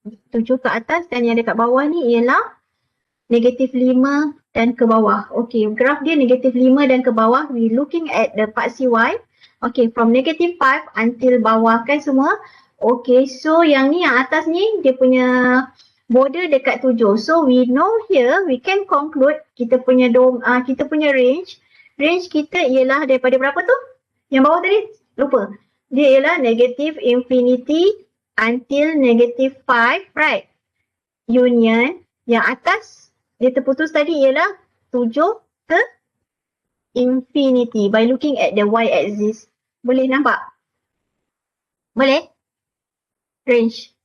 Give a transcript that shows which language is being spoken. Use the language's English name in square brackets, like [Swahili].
[Malay] 7 ke atas dan yang dekat bawah ni ialah negatif 5 dan ke bawah. Okay, graf dia negatif 5 dan ke bawah. [English] We looking at the part CY. Okay, from negative 5 until [Malay] bawah kan semua. Okay, so yang ni, yang atas ni, dia punya border dekat 7. [English] So we know here, we can conclude [Malay] kita punya [English] range. [Malay] Range kita ialah daripada berapa tu? Yang bawah tadi? Lupa. Dia ialah [English] negative infinity until negative 5, right? Union. [Malay] Yang atas, dia terputus tadi ialah 7 ke infinity [English] by looking at the y-axis. [Malay] Boleh nampak? Boleh? Range.